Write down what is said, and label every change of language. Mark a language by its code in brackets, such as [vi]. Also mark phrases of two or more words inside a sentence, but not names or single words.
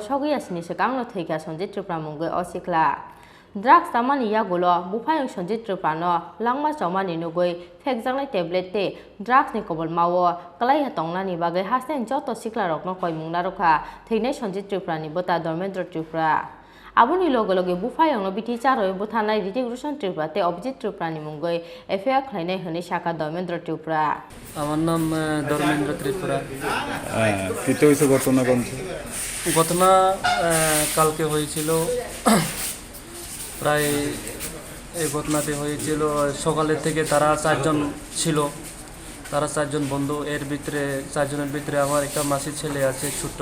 [trp] sogiya sini sekangno theika Sonjit Tripura mungoi osikla Drugs tamani yagulo bufayong Sonjit Tripura no langma chomani nugoi thekjanglai tablet te drugs ni kobol mawo kalai hatongna ni bagai hasen joto sikla rokno koimungna rokha thine Sonjit Tripura ni bota Dharmendra Tripura aboni loge bufayong no Bithi Charuwi buthanai Ritik Tripura te Objit Tripura ni mungoi Phiya khlainai honi shaka Dharmendra Tripura [bn] আমার নাম ধর্মেন্দ্র ত্রিপুরা কীতে হয়েছে ঘটনা ঘটনা কালকে হয়েছিল প্রায় এই ঘটনাটি হয়েছিল সকালের থেকে তারা চারজন ছিল তারা চারজন বন্ধু এর ভিতরে চারজনের ভিতরে আমার একটা মাসির ছেলে আছে ছোট